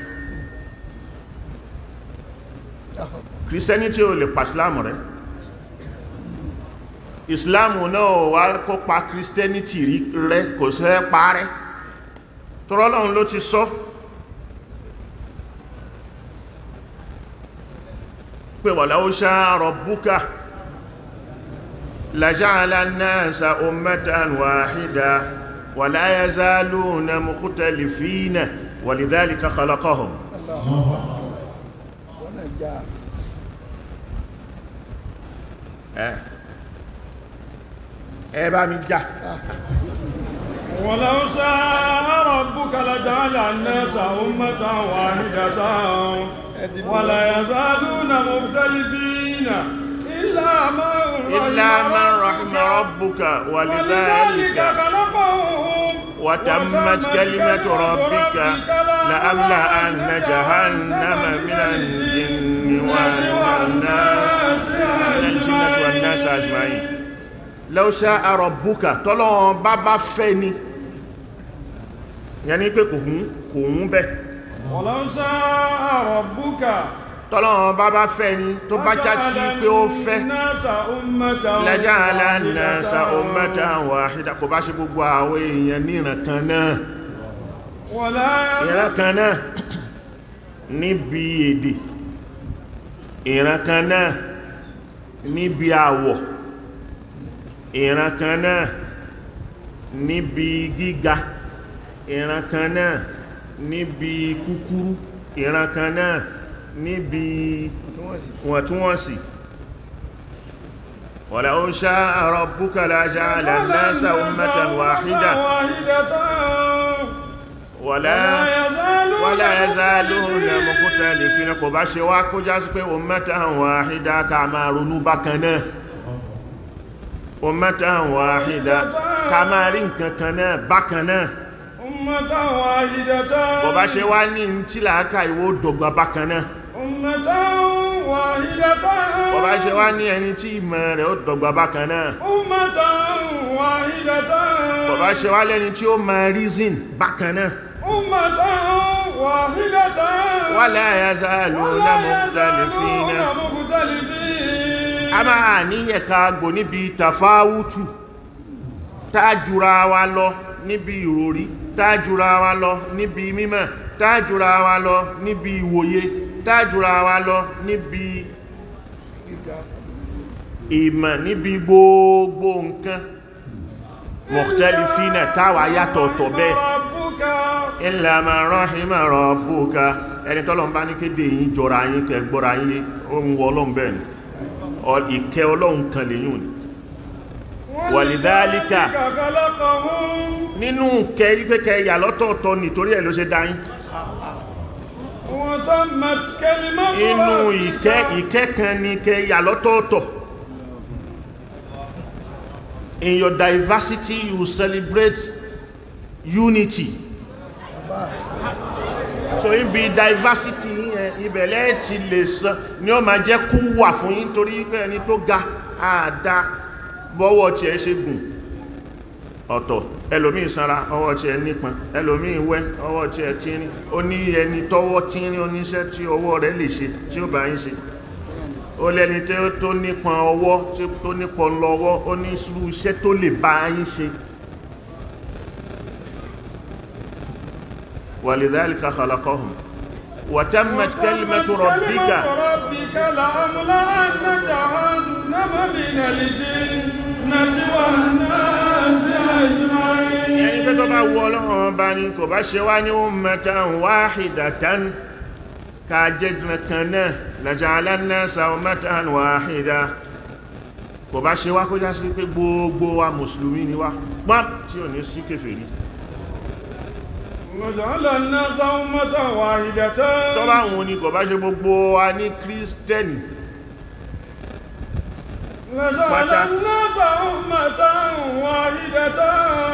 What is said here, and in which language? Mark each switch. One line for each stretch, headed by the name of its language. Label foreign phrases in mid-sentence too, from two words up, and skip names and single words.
Yoruba: Christianity ò lè pa Islam rẹ́. Islam náà wá kó pa Christianity rẹ́, kò sí ẹ́ pa rẹ́. Tọ́rọ Ọlọ́run ló ti sọ pé
Arabic: ولو شاء ربك لجعل الناس أمة واحدة ولا يزالون مختلفين ولذلك خلقهم.
Yoruba: bá mi já.
Arabic: ولو شاء ربك لجعل الناس أمة واحدة ولا يزالون مختلفين إلا من رحم ربك ولذلك خلقهم وتمت كلمة ربك لأملأن جهنم من الجنة والناس أجمعين. لو شاء ربك
Yoruba: tọ́lọ́run bá fẹ́ ni, yẹni pé kò hún bẹ́.
Arabic: ولو شاء ربك
Yoruba: tọ́lọ́run bá fẹ́ ni tó bá já sí pé ó fẹ́
Arabic: لجعل الناس أمة واحدة
Yoruba: kò bá ṣe gbogbo àwọn èèyàn ní ìran kan náà ìran kan náà níbi èdè ìran kan náà níbi àwọ̀ ìran kan náà níbi gíga ìran kan náà níbi kúkúrú ìran kan náà níbi wọ̀ntúnwọ̀nsì
Arabic: ولو شاء ربك لجعل الناس أمة واحدة ولا يزالون مختلفين
Yoruba: kò bá ṣe wá kó já sí pé
Arabic: أمة واحدة
Yoruba: ká máa ronú bákan náà
Arabic: أمة واحدة
Yoruba: ká máa rí nǹkan kan náà bákan náà
Arabic: أمة واحدة
Yoruba: kò bá ṣe wá ní tí làákà ìwó dọ̀gba bákan náà
Arabic: أمة واحدة
Yoruba: kò bá ṣe wá ní ẹni tí ìmọ̀ rẹ̀ ó dọ̀gba bákan náà
Arabic: أمة واحدة
Yoruba: kò bá ṣe wá lẹ́ni tí ó máa reason bákan náà
Arabic: أمة واحدة ولا يزالون مختلفين
Yoruba: a máa níyẹ̀ká gbò níbi tàfáwútù tájúra wa lọ níbi ìròrí tájúra wa lọ níbi mímọ̀ tájúra wa lọ níbi ìwòye tájúra wa lọ níbi ìmọ̀ níbi gbogbo nǹkan mukhtalifina táwà yàtọ̀ọ̀tọ̀ bẹ́ẹ̀
Arabic: إلا من رحم ربك
Yoruba: ẹni tọ́lọ̀ ń bá ní kéde yìí jọra yín kẹ gbọ́ra yín ohun ọlọ́run bẹ́ẹ̀ ni ìkẹ́ ọlọ́run kan lè yùn walidhalika nínú kẹ ipẹ́kẹ yà lọ́tọ̀ọ̀tọ̀ nítorí ẹ̀ ló ṣe dáyín inú ìkẹ́ kan ní kẹ yà lọ́tọ̀ọ̀tọ̀.
English: In your diversity you celebrate unity.
Yoruba: So in be diversity ibẹ̀lẹ̀ ti lè sọ ní ó máa jẹ́ kú wà fún yín torí pé ẹni tó ga àdá bọ́wọ́ tí ẹ ṣe gùn ọ̀tọ̀ ẹlòmíì sanra ọwọ́ tí ẹ nípọn ẹlòmíì wẹ́ ọwọ́ tí ẹ tírín ó ní ẹni tọ́wọ́ tírín oníṣẹ́ tí ọwọ́ rẹ̀ lè ṣe tí ó bá yín ṣe ó lẹ́ni tí ó tó nípọn ọwọ́ tí ó tó nípọn lọ́wọ́ ó ní irú iṣẹ́ tó lè bá yín ṣe
Arabic: ولذلك خلقهم وتمت كلمة ربك لأملأن جهنم من الجنة والناس أجمعين
Yoruba: ẹni pé tó bá wù Ọlọ́run bá ní kò bá ṣe wá ní
Arabic: أمة واحدة
Yoruba: ká jẹ́ kan náà
Arabic: لجعل الناس أمة واحدة
Yoruba: kò bá ṣe wá kó já sí pé gbogbo wa mùsùlùmí ni wá pọ́n tí ò ní sí kèfèrí
Arabic: لجعل الناس أمة واحدة
Yoruba: tó bá wọn ni kò bá ṣe gbogbo wa ní kírísítẹ́nì
Arabic: لجعل الناس أمة واحدة